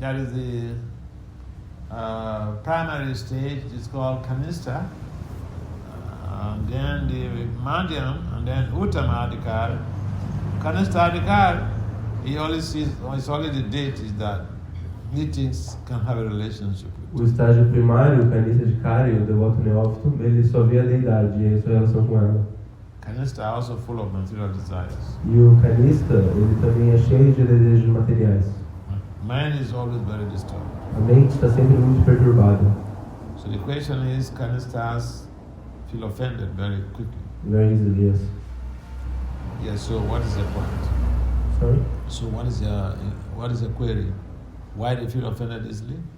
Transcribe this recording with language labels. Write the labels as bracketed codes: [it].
[en] That is the primary stage, is called kanista. And then the madhyam, and then uttama adhikar. Kanista adhikar, he only sees, it's only the deities that he thinks can have a relationship with. [pt] O estágio primário, o canista de carne, o devoto neófito, ele só vê a deidade e a sua relação com ela. [en] Kanista are also full of material desires. [pt] E o canista, ele também é cheio de desejos materiais. [en] Mind is always very disturbed. [pt] A mente está sempre muito perturbada. [en] So the question is, kanistas feel offended very quickly. Very easily, yes. Yes, so what is the point? Sorry? So what is your query? Why do you feel offended easily?